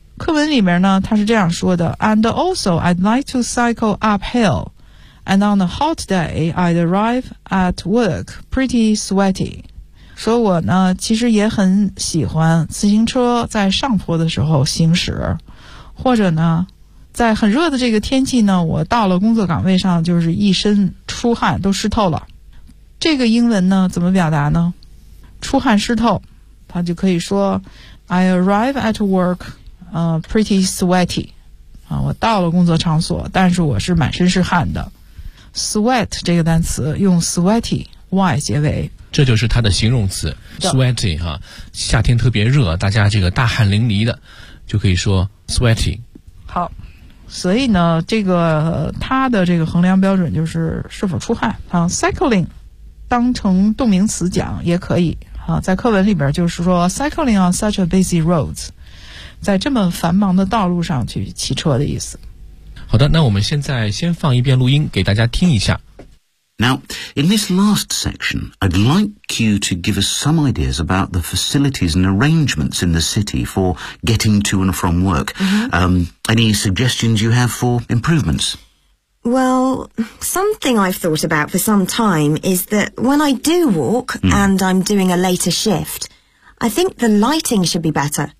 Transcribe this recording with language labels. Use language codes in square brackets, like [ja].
[zh] 课文里面呢，他是这样说的 [en] ：And also, I'd like to cycle uphill, and on a hot day, I'd arrive at work pretty sweaty。 [zh] 说我呢，其实也很喜欢自行车在上坡的时候行驶，或者呢，在很热的这个天气呢，我到了工作岗位上就是一身出汗，都湿透了。这个英文呢怎么表达呢？出汗湿透，他就可以说 [en] I arrive at work pretty sweaty [zh] 啊，我到了工作场所，但是我是满身是汗的。 sweat 这个单词用 sweaty y 结尾，这就是它的形容词 sweaty 哈、啊。夏天特别热，大家这个大汗淋漓的，就可以说 sweaty。好，所以呢这个它的这个衡量标准就是是否出汗啊。 cycling当成动名词讲也可以啊，在课文里边就是说 [en] cycling on such a busy roads， [zh] 在这么繁忙的道路上去骑车的意思。好的，那我们现在先放一遍录音给大家听一下。 [en] Now, in this last section, I'd like you to give us some ideas about the facilities and arrangements in the city for getting to and from work. Any suggestions you have for improvements? Well, something I've thought about for some time is that when I do walk and I'm doing a later shift, I think the lighting should be better.